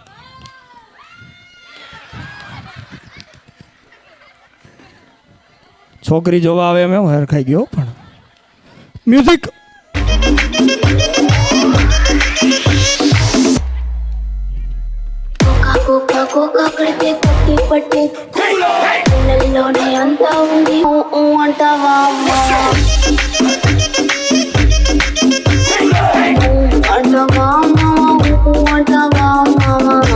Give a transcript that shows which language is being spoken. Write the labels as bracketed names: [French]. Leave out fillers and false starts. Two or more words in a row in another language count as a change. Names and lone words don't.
[Gujarati] છોકરી જોવા આવે એમ હરખાઈ ગયો પણ. મ્યુઝિક. [Telugu] కోకా కోకా కడితే కొట్టి పట్టి పిల్లల్లోనే అంతా ఉంది అంటావా అంటావా మావా ఊ అంటావా మావా